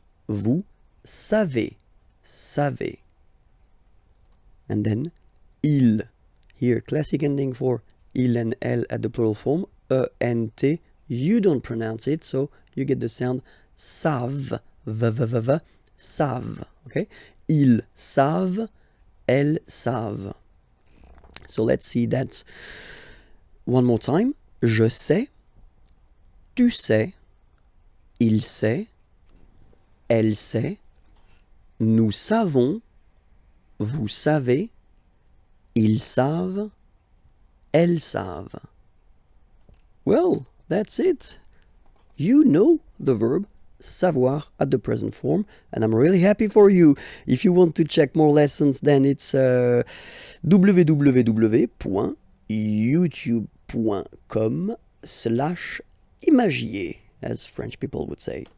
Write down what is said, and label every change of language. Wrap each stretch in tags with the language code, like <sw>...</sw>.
<fr>Vous savez. Savez.</fr> <en>And then</en> <fr>il.</fr> <en>Here, classic ending for il and elle at the plural form. E-N-T, you don't pronounce it, so you get the sound savent, v-v-v-v, savent, okay?</en> <fr>Ils savent, elles savent.</fr> <en>So let's see that one more time.</en> <fr>Je sais, tu sais, il sait, elle sait, nous savons, vous savez, ils savent, elles savent.</fr> <en>Well, that's it. You know the verb savoir at the present form, and I'm really happy for you. If you want to check more lessons, then it's www.youtube.com/imagier, as French people would say.</en>